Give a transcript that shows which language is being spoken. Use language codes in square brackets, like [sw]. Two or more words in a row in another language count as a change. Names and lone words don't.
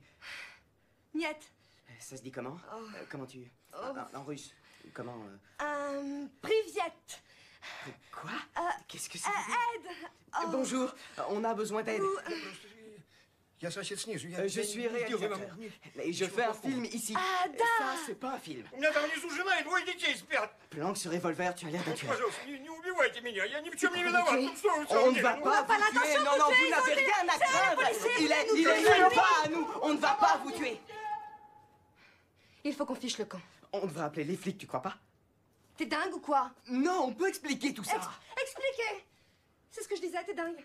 [ru] Niet. [fr] Ça se dit comment? Comment tu... En russe. Comment... [ru] Privyet. [fr] Quoi? Qu'est-ce que c'est? Aide. Bonjour, on a besoin d'aide. [ru] Я сосед снизу. [fr] Je suis réalisateur. Et je fais un film ici. [ru] Ah, да. [fr] Ça, c'est pas un film. [ru] У меня там внизу жена и 2 детей спят. [fr] Planque ce revolver, tu as l'air de tuer. [ru] Пожалуйста, не убивайте меня, я ни в чем не виноват. Ну что вы, [fr] On ne va pas vous tuer. Non, non, vous n'avez rien à craindre. Il est même pas à nous. On ne va pas vous tuer. Il faut qu'on fiche le camp. On devrait appeler les flics, tu crois pas? T'es dingue ou quoi? Non, on peut expliquer tout ça. Expliquez. C'est ce que je disais, t'es dingue.